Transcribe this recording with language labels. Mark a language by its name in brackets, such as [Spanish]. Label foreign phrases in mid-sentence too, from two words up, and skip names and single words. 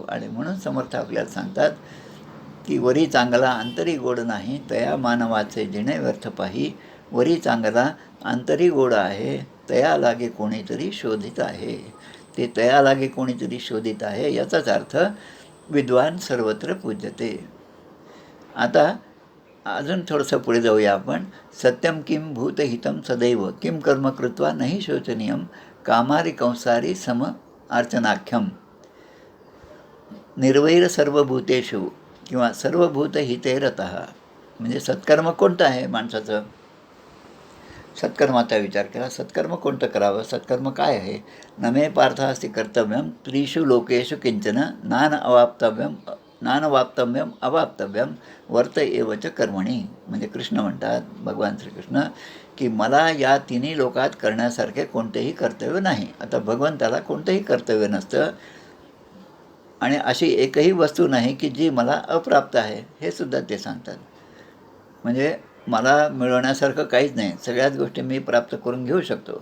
[Marathi] आणि म्हणून समर्थ आपल्याला सांगतात की वरी चांगला अंतरी गोड नाही, तया मानवाचे जिणे व्यर्थ पाही. वरी चांगला अंतरी गोड आहे, तया लागे कोणीतरी शोधित आहे. ते तया लागे कोणीतरी शोधित आहे याचाच अर्थ [Sanskrit] विद्वान सर्वत्र पूज्यते. [Marathi] आता अजून थोडंसं पुढे जाऊया आपण. [Sanskrit] सत्यम किम भूतहितम सदैव किम कर्म कृत्वा नाही शोचनीयम कामारी कंसारी सम अर्चनाख्यम. निर्वैर सर्वभूतेषु [Marathi] किंवा [Sanskrit] सर्वभूतहिते रतः. [Marathi] म्हणजे सत्कर्म कोणतं आहे माणसाचं? सत्कर्माचा विचार केला. सत्कर्म कोणतं करावं? सत्कर्म काय आहे? [Sanskrit] नमे पार्थास्ति कर्तव्यम त्रिषु लोकेषु किंचन नानवाप्तव्यम अवाप्तव्यम वर्त एवच कर्मणी. [Marathi] म्हणजे कृष्ण म्हणतात, भगवान श्रीकृष्ण, की मला या तिन्ही लोकात करण्यासारखे कोणतेही कर्तव्य नाही. आता भगवंताला कोणतंही कर्तव्य नसतं आणि अशी एकही वस्तू नाही की जी मला अप्राप्त आहे, हे सुद्धा ते सांगतात. म्हणजे मला मिळवण्यासारखं काहीच नाही, सगळ्याच गोष्टी मी प्राप्त करून घेऊ शकतो.